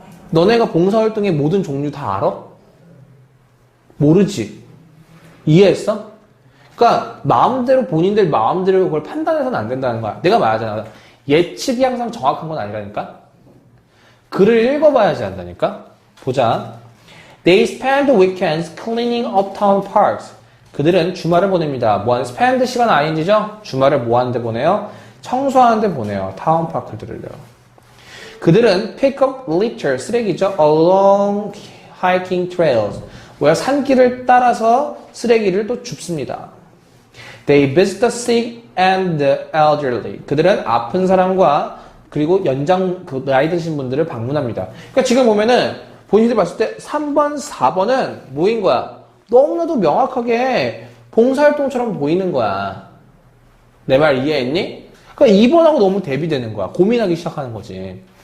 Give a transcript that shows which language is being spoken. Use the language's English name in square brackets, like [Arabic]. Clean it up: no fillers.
[Korean] 너네가 봉사활동의 모든 종류 다 알아? 모르지. 이해했어? 그러니까 마음대로 본인들 마음대로 그걸 판단해서는 안 된다는 거야. 내가 말하잖아. 예측이 항상 정확한 건 아니라니까. 글을 읽어봐야지 한다니까. 보자. [English] They spend weekends cleaning uptown parks. [Korean] 그들은 주말을 보냅니다. 뭐하는 spend 시간 ing죠? 주말을 뭐하는데 보내요? 청소하는데 보내요. 타운파크들을요. 그들은 [English] pick up litter, [Korean] 쓰레기죠. [English] along hiking trails. [Korean] 뭐야? 산길을 따라서 쓰레기를 또 줍습니다. [English] They visit the sick and the elderly. [Korean] 그들은 아픈 사람과 그리고 나이 드신 분들을 방문합니다. 그러니까 지금 보면은 본인들이 봤을 때 3번, 4번은 뭐인 거야? 너무나도 명확하게 봉사활동처럼 보이는 거야. 내 말 이해했니? 그러니까 2번하고 너무 대비되는 거야. 고민하기 시작하는 거지.